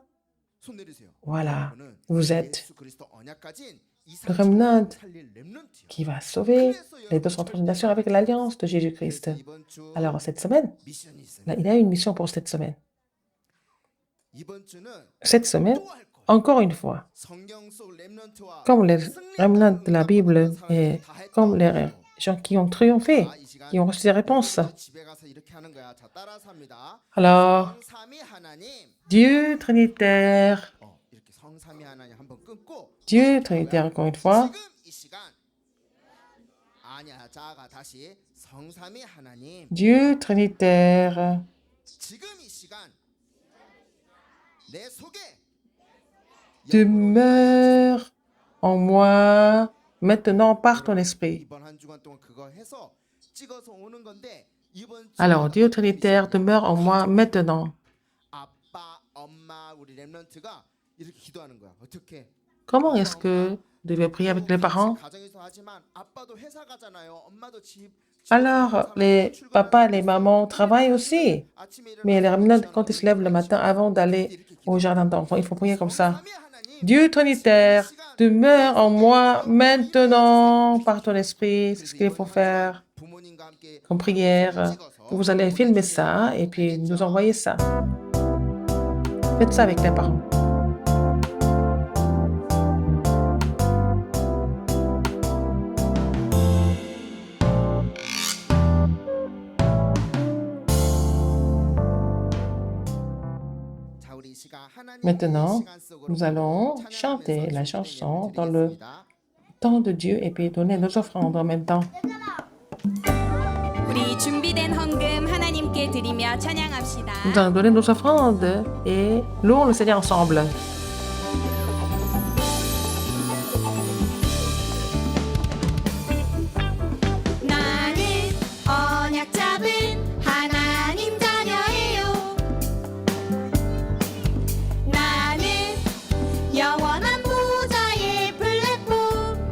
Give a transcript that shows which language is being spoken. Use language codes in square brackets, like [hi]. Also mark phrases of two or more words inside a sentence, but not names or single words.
[fr] Voilà, vous êtes le remnant qui va sauver les 230 nations avec l'alliance de Jésus-Christ. Alors, cette semaine, là, il y a une mission pour cette semaine. Cette semaine, Encore une fois, [ko] 성경 속 렘넌트와 [fr] comme les remnants de la [ko] 승리하고 [fr] Bible [ko] 있는 [fr] et [ko] 사회들이 다 했다. [fr] comme les gens qui ont triomphé, [ko] 자, 이 시간 [fr] qui ont reçu des réponses. [ko] 여러분도 집에 가서 이렇게 하는 거야. 자, 따라서 합니다. [fr] Alors, [ko] 성삼위 하나님. [fr] Dieu Trinitaire, [ko] 이렇게 성삼위 하나님 한번 끊고 [fr] Dieu Trinitaire encore une fois, [ko] 지금 이 시간 아니야. 자가 다시 성삼위 하나님. [fr] Dieu Trinitaire, [ko] 지금 이 시간 내 속에 [fr] demeure en moi maintenant par ton esprit. [ko] 이번 한 주간 동안 그거 해서 찍어서 오는 건데 이번 [fr] Alors, Dieu Trinitaire demeure en moi maintenant. [ko] 아빠, 엄마, 우리 렘넌트가 이렇게 기도하는 거야. 어떻게? [fr] Comment est-ce que vous devez prier avec les parents? [ko] 가정에서 하지만 아빠도 회사 가잖아요. 엄마도 집. [fr] Alors, les papas et les mamans travaillent aussi. [ko] 아침에 [fr] Mais les [ko] 일어나서 [fr] remnants, quand ils se lèvent le matin avant d'aller au jardin d'enfants, il faut prier comme ça. Dieu Trinitaire, demeure en moi maintenant par ton esprit. C'est ce qu'il faut faire [ko] 부모님과 함께 [fr] comme prière. Vous allez filmer ça et puis nous envoyer ça. Faites ça avec les parents. [ko] 자, 우리 이 시간 하나님의 [fr] Maintenant, [ko] 시간 속으로 [fr] nous allons [ko] 찬양하면서 [fr] chanter la [ko] 주님께 [fr] chanson [ko] 예배 [fr] dans le [ko] 드리겠습니다. [fr] temps de Dieu et puis donner nos offrandes en même temps. [ko] 우리 준비된 헌금 하나님께 드리며 찬양합시다. [fr] Nous allons donner nos offrandes et louons le Seigneur ensemble. [ko] 나는 언약 잡은 하나님 자녀예요. 나는 영원한 보좌의 플랫폼.